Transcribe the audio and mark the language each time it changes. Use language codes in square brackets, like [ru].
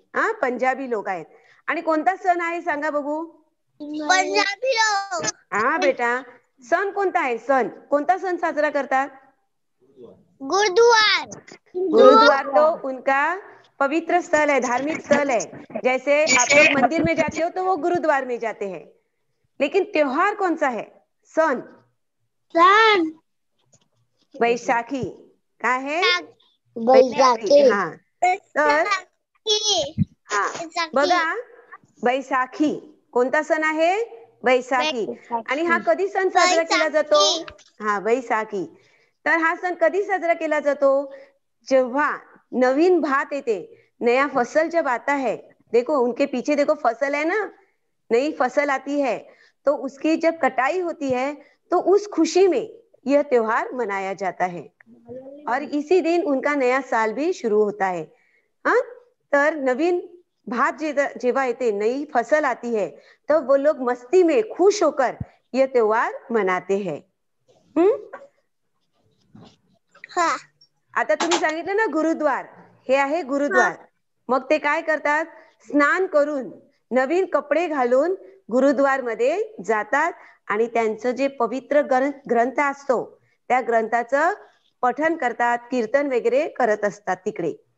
[mr] हा, पंजाबी लोक आहेत. आणि कोणता सण आहे सांगा बघू, [hi] पंजाबी लोग. [mr] हा बेटा, सण कोणता आहे, सण कोणता सण साजरा करतात, [hi] गुरुद्वार तो उनका पवित्र स्थल है, धार्मिक स्थल है. जैसे आप लोग मंदिर में जाते हो तो वो गुरुद्वार में जाते हैं. लेकिन त्योहार कौन सा है, सण, बैसाखी. [mr] काय आहे, बैसाखी. हा, तर हा बघा, बैसाखी कोणता सण आहे, बैसाखी. आणि हा कधी सण साजरा केला जातो, हा बैसाखी. तर हा सण कधी साजरा केला जातो, जेव्हा नवीन भात येते, [hi] नया फसल जब आता है, देखो उनके पीछे देखो फसल है ना, नई फसल आती है तो उसकी जब कटाई होती है तो उस खुशी में यह त्योहार मनाया जाता है और इसी दिन उनका नया साल भी शुरू होता है. [mr] हा, तर नवीन भात जेव्हा येते, [hi] नई फसल आती है, तो वो लोग मस्ती में खुश होकर यह त्योहार मनाते हैं. हा. [mr] आता तुम्ही सांगितलं ना गुरुद्वार, हे आहे गुरुद्वार. मग ते काय करतात, स्नान करून नवीन कपडे घालून गुरुद्वार मध्ये जातात आणि त्यांचं जे पवित्र ग्रंथ असतो त्या ग्रंथाचं पठण करतात, कीर्तन वगैरे करत असतात तिकडे.